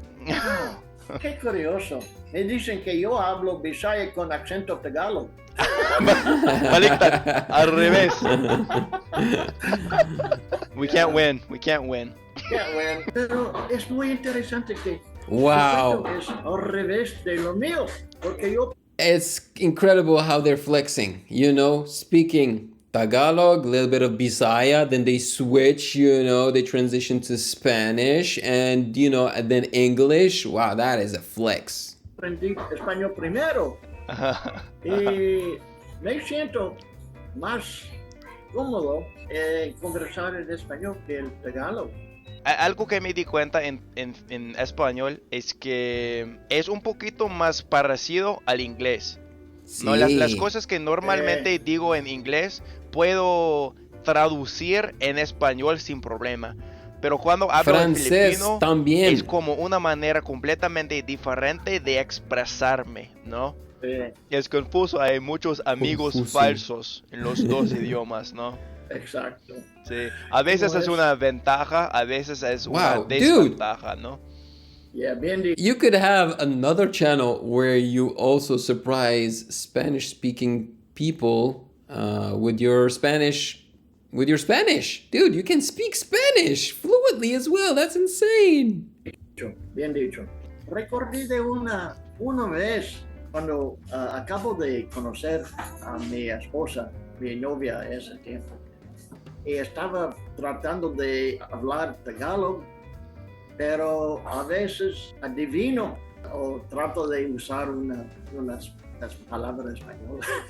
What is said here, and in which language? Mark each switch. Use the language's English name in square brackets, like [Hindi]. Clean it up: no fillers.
[Spanish] ¿No? Qué curioso. Me dicen que yo hablo Bisaya con acento Tagalog. [Filipino] Baliktad, [Spanish] al revés. [English] We can't win. Can't win. [Spanish] Pero es muy interesante que [English] wow, [Spanish] es al revés de lo mío, porque yo. [English] It's incredible how they're flexing, speaking Tagalog, a little bit of Bisaya, then they switch, they transition to Spanish and, and then English. Wow, that is a flex. [Spanish] Aprendí español primero. Y me siento más cómodo conversar en español que el Tagalog. Algo que me di cuenta en español es que es un poquito más parecido al inglés. Sí. ¿No? Las cosas que normalmente digo en inglés puedo traducir en español sin problema. Pero cuando hablo en filipino también. Es como una manera completamente diferente de expresarme, ¿no? Sí. Es confuso, hay muchos amigos falsos en los dos idiomas, ¿no? Exacto. Sí, a veces es una ventaja, a veces es una [English] Wow, [Spanish] desventaja, ¿no? [English] Yeah, you could have another channel where you also surprise Spanish-speaking people with your Spanish. Dude, you can speak Spanish fluently as well. That's insane. [Spanish] Bien dicho. Recordé de una vez cuando acabo de conocer a mi esposa, mi novia ese tiempo. y estaba tratando de hablar Tagalog, pero a veces adivino o trato de usar unas palabras españolas.